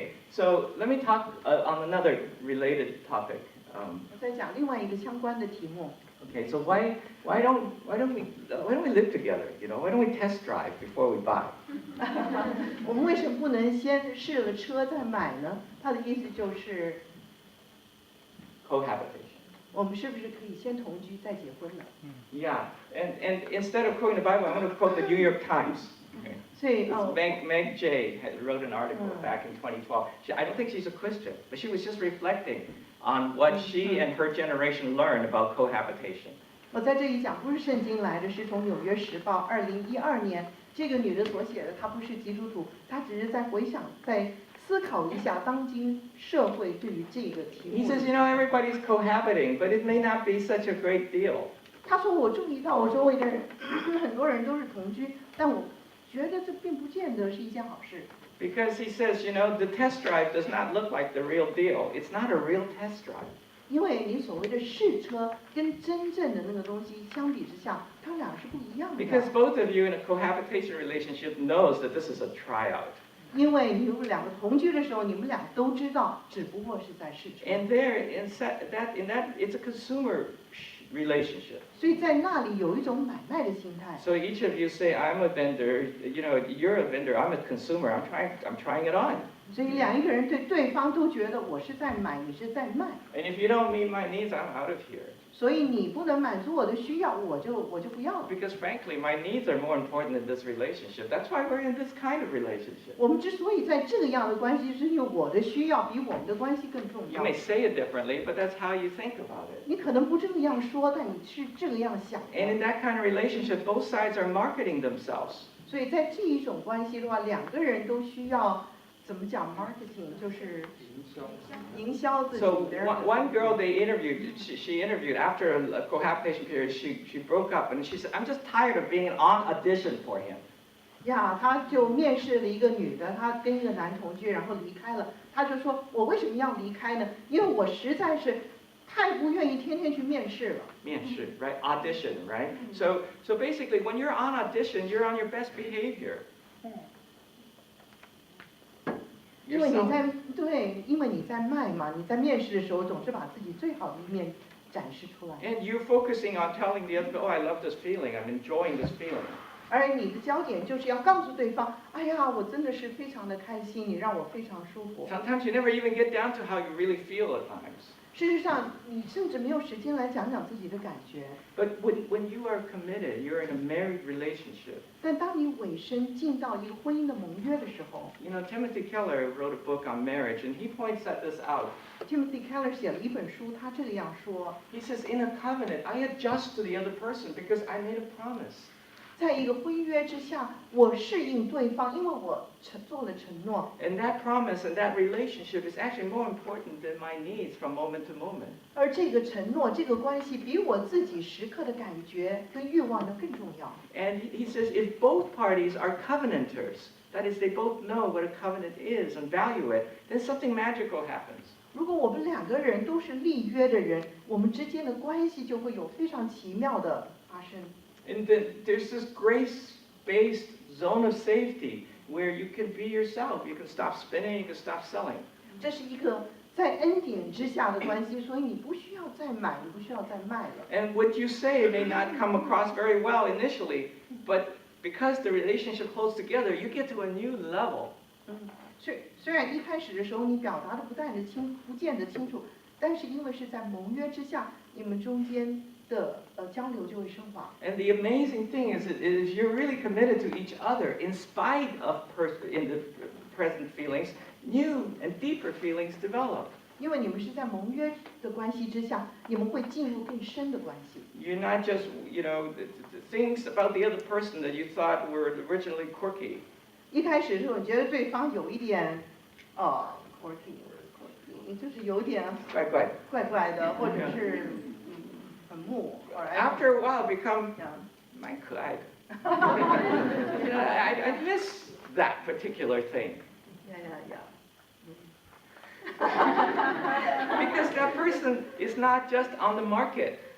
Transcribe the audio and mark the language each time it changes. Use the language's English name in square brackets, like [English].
[English] So let me talk on another related topic. [Chinese] 我再讲另外一个相关的题目。 [English] Okay, so why don't we live together? You know, why don't we test drive before we buy? [Chinese] 我们为什么不能先试了车再买呢？他的意思就是 [English] Cohabitation. [Chinese] 我们是不是可以先同居再结婚呢？ [English] Yeah, and instead of quoting the Bible, I'm going to quote the New York Times. Okay. [Chinese] 所以 [English] Meg J wrote an article back in 2012. I don't think she's a Christian, but she was just reflecting on what she and her generation learned about cohabitation. [Chinese] 我在这里讲不是圣经来的，是从《纽约时报》2012年这个女的所写的，她不是基督徒，她只是在回想，在思考一下当今社会对于这个题目。 [English] He says, everybody's cohabiting, but it may not be such a great deal. [Chinese] 他说我注意到我周围的人，很多人都是同居，但我觉得这并不见得是一件好事。 [English] Because he says, the test drive does not look like the real deal. It's not a real test drive. [Chinese] 因为你所谓的试车跟真正的那个东西相比之下，它们俩是不一样的。 [English] Because both of you in a cohabitation relationship knows that this is a tryout. [Chinese] 因为你们两个同居的时候，你们俩都知道，只不过是在试车。 [English] And there, in that, it's a consumer relationship. [Chinese] 所以在那里有一种买卖的心态。 [English] So each of you say, I'm a vendor. You're a vendor. I'm a consumer. I'm trying it on. [Chinese] 所以两个人对对方都觉得我是在买，你是在卖。 [English] And if you don't meet my needs, I'm out of here. [Chinese] 所以你不能满足我的需要，我就不要了。 [English] Because frankly, my needs are more important than this relationship. That's why we're in this kind of relationship. [Chinese] 我们之所以在这个样的关系，是因为我的需要比我们的关系更重 [English] You may say it differently, but that's how you think about it. [Chinese] 你可能不这样说，但你是这个样想的。 [English] And in that kind of relationship, both sides are marketing themselves. [Chinese] 所以在这一种关系的话，两个人都需要怎么讲 marketing， 就是营销自己 [English] So [Chinese] 的。 [English] one girl they interviewed, she interviewed after a cohabitation period, she broke up and she said, I'm just tired of being on audition for him. [Chinese] 呀，他就面试了一个女的，她跟一个男同居，然后离开了。他就说，我为什么要离开呢？因为我实在是太不愿意天天去面试了。 [English] 面试, right? Audition, right? So basically, when you're on audition, you're on your best behavior. [Chinese] 因为你在卖嘛，你在面试的时候总是把自己最好的一面展示出来。 [English] And you're focusing on telling the other, I love this feeling. I'm enjoying this feeling. [Chinese] 而你的焦点就是要告诉对方，哎呀，我真的是非常的开心，你让我非常舒服。 [English] Sometimes you never even get down to how you really feel at times. [Chinese] 事实上，你甚至没有时间来讲讲自己的感觉。 [English] But when you are committed, you're in a married relationship. [Chinese] 但当你委身进到一个婚姻的盟约的时候， [English] Timothy Keller wrote a book on marriage, and he points this out. [Chinese] Timothy Keller 写了一本书，他这样说。 [English] He says, in a covenant, I adjust to the other person because I made a promise. [Chinese] 在一个婚约之下，我适应对方，因为我做了承诺。 [English] And that promise and that relationship is actually more important than my needs from moment to moment. [Chinese] 而这个承诺，这个关系比我自己时刻的感觉跟欲望的更重要。 [English] And he says, if both parties are covenanters, that is, they both know what a covenant is and value it, then something magical happens. [Chinese] 如果我们两个人都是立约的人，我们之间的关系就会有非常奇妙的发生。 [English] And then there's this grace-based zone of safety where you can be yourself. You can stop spinning, you can stop selling. [Chinese] 这是一个在恩典之下的关系，所以你不需要再买，你不需要再卖了。 [English] And what you say may not come across very well initially, but because the relationship holds together, you get to a new level. [Chinese] 虽然一开始的时候你表达的不见得清楚，但是因为是在盟约之下，你们中间的交流就会升华。 [English] And the amazing thing is you're really committed to each other in spite of in the present feelings, new and deeper feelings develop. [Chinese] 因为你们是在盟约的关系之下，你们会进入更深的关系。 [English] You're not just, the things about the other person that you thought were originally quirky. [Chinese] 一开始的时候，你觉得对方有一点quirky，就是有点怪怪的，或者是很木。 [English] After a while, become [Chinese] 蛮可爱的。 [English] I miss that particular thing. Because that person is not just on the market.